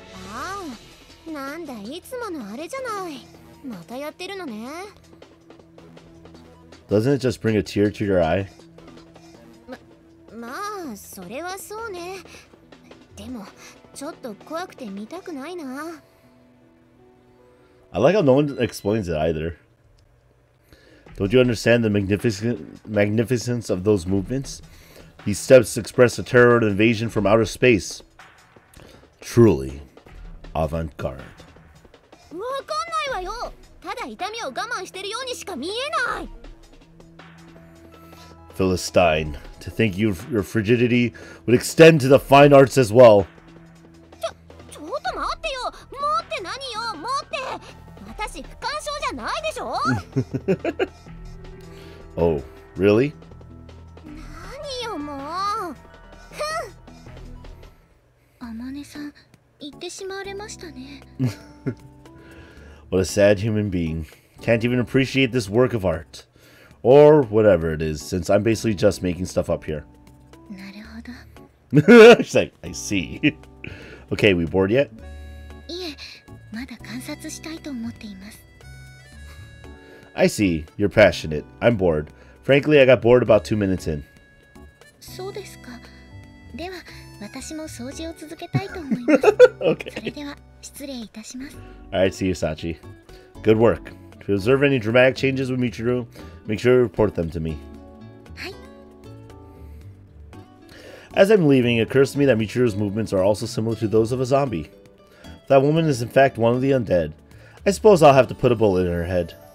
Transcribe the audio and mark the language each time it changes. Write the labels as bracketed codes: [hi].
[ja] ああ、なんだいつものあれじゃない。またやってるのね。 [en] Doesn't it just bring a tear to your eye? [ja] まあ、それはそうね。でも、ちょっと怖くて見たくないな。 [en] I like how no one explains it either. Don't you understand the magnificence of those movements? These steps express a terror and invasion from outer space. Truly, avant-garde. [ja] わかんないわよ。ただ痛みを我慢してるようにしか見えない。 [en] Philistine, to think your frigidity would extend to the fine arts as well. [ja] ちょっと待ってよ。持って何よ、持って。私不干渉じゃないでしょ。 [en] Oh, really? [ja] 何よもう。あまねさん、言ってしまわれましたね。 [en] What a sad human being. Can't even appreciate this work of art. Or whatever it is, since I'm basically just making stuff up here. [ja] なるほど。 [en] She's like, I see. Okay, we bored yet? [ja] いえ、まだ観察したいと思っています。 [en] I see. You're passionate. I'm bored. Frankly, I got bored about 2 minutes in. [ja] そうですか。では、私も掃除を続けたいと思います。 [en] Okay. [ja] それでは、失礼いたします。 [en] Alright, see you, Sachi. Good work. If you observe any dramatic changes with Michiru, make sure to report them to me. As I'm leaving, it occurs to me that Michiru's movements are also similar to those of a zombie. That woman is in fact one of the undead. I suppose I'll have to put a bullet in her head.